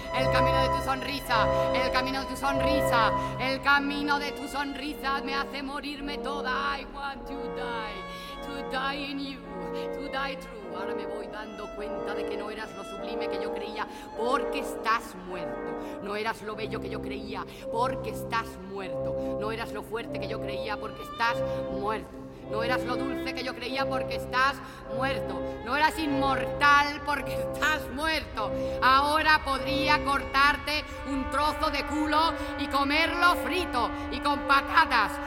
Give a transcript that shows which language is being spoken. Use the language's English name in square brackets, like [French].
[Spanish] El camino de tu sonrisa, el camino de tu sonrisa, el camino de tu sonrisa me hace morirme toda. [English] I want to die in you, to die true. [Spanish] Ahora me voy dando cuenta de que no eras lo sublime que yo creía, porque estás muerto. No eras lo bello que yo creía, porque estás muerto. No eras lo fuerte que yo creía, porque estás muerto. No eras lo dulce que yo creía, porque estás muerto. No eras inmortal, porque estás muerto. Ahora podría cortarte un trozo de culo y comerlo frito y con patatas.